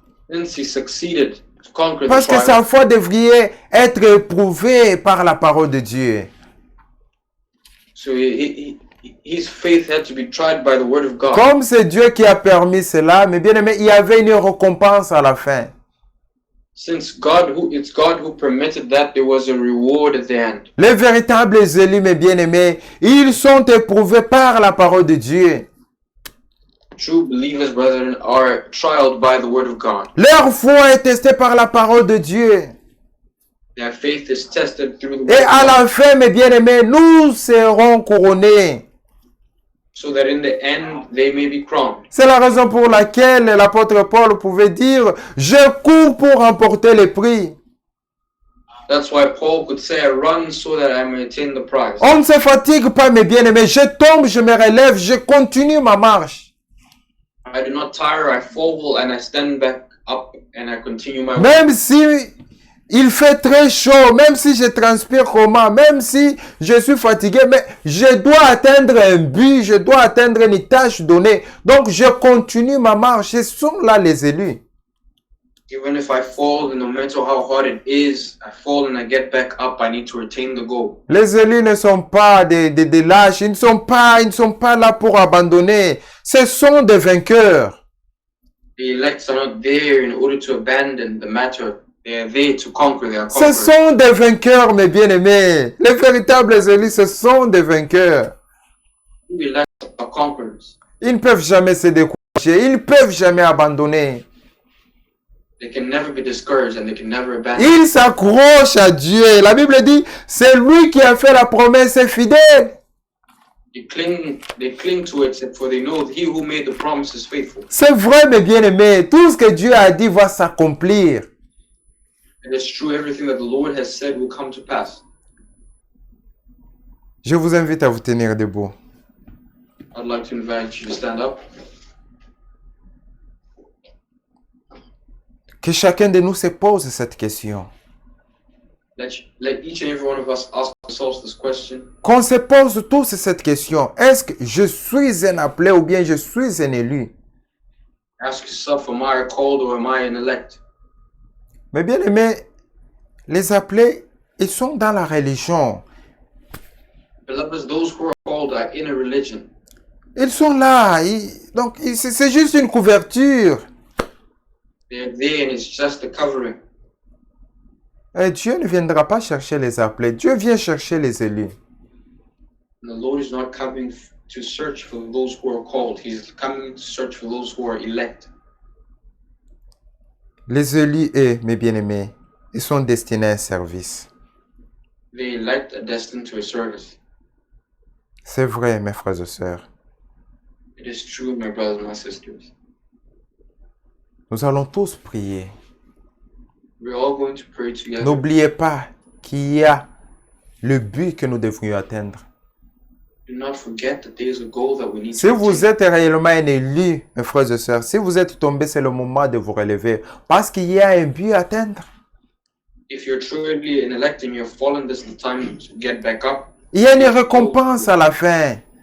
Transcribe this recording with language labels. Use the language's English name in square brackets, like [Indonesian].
[English] since he succeeded to conquer the [French] parce que [English] trial, [French] sa foi devrait être éprouvée par la parole de Dieu. [English] so his faith had to be tried by the word of God. [French] Comme c'est Dieu qui a permis cela, mais bien aimé, il y avait une récompense à la fin. [English] Since it's God who permitted that, there was a reward at the end. [French] Les véritables élus, mes bien-aimés, ils sont éprouvés par la parole de Dieu. [English] True believers, brethren, are trialed by the word of God. [French] Leur foi est testée par la parole de Dieu. [English] Their faith is tested through the word [French] Et [English] of [French] à [English] God, [French] la fin, mes bien-aimés, nous serons couronnés. [English] so that in the end they may be crowned. [French] C'est la raison pour laquelle l'apôtre Paul pouvait dire « Je cours pour remporter le prix ». [English] That's why Paul could say, I run so that I may attain the prize. [French] On ne se fatigue pas, mes bien-aimés. Je tombe, je me relève, je continue ma marche. [English] I do not tire, I fall, and I stand back up, and I continue my way. [French] Même si il fait très chaud, même si je transpire comment, même si je suis fatigué, mais je dois atteindre un but, je dois atteindre une tâche donnée. Donc, je continue ma marche. Ce sont là les élus. [English] Even if I fall, no matter how hard it is, I fall and I get back up, I need to attain the goal. [French] Les élus ne sont pas des lâches, ils ne sont pas là pour abandonner. Ce sont des vainqueurs. [English] The elects are not there in order to abandon the matter. They are there to conquer. They are [French] Ce [English] conquerors. [French] sont des vainqueurs, mes bien-aimés. Les véritables élus, ce sont des vainqueurs. [English] Who elect are conquerors. [French] Ils ne peuvent jamais se décourager. Ils ne peuvent jamais abandonner. [English] They can never be discouraged and they can never abandon. [French] Ils s'accrochent à Dieu. La Bible dit, c'est lui qui a fait la promesse est fidèle. [English] They cling to it, for they know he who made the promise is faithful. [French] C'est vrai, mes bien-aimés. Tout ce que Dieu a dit va s'accomplir. [English] It is true, everything that the Lord has said will come to pass. [French] Je vous invite à vous tenir debout. [English] I'd like to invite you to stand up. [French] Que chacun de nous se pose cette question. [English] Let each and every one of us ask ourselves this question. [French] Qu'on se pose tous cette question. Est-ce que je suis un appelé ou bien je suis un élu? [English] Ask yourself, am I a called or am I an elect? [French] Mais bien aimés, les appelés, ils sont dans la religion. [English] Beloved, those who are called are in a religion. [French] Ils sont là. Donc, c'est juste une couverture. [English] They're there and it's just a covering. [French] Et Dieu ne viendra pas chercher les appelés. Dieu vient chercher les élus. [English] And the Lord is not coming to search for those who are called. He's coming to search for those who are elect. [French] Les élus, mes bien-aimés, ils sont destinés à un service. [English] The elect are destined to a service. [French] C'est vrai, mes frères et sœurs. [English] It is true, my brothers and my sisters. [French] Nous allons tous prier. [English] We're all going to pray together. [French] N'oubliez pas qu'il y a le but que nous devrions atteindre. [English] Do not forget that there is a goal that we need [French] Si [English] to [French] vous [English] attain. [French] êtes réellement un élu, mes frères et sœurs, si vous êtes tombé, c'est le moment de vous relever. Parce qu'il y a un but à atteindre. [English] If you're truly an elect and you've fallen, this is the time to get back up. [French] Il y a une récompense à la fin.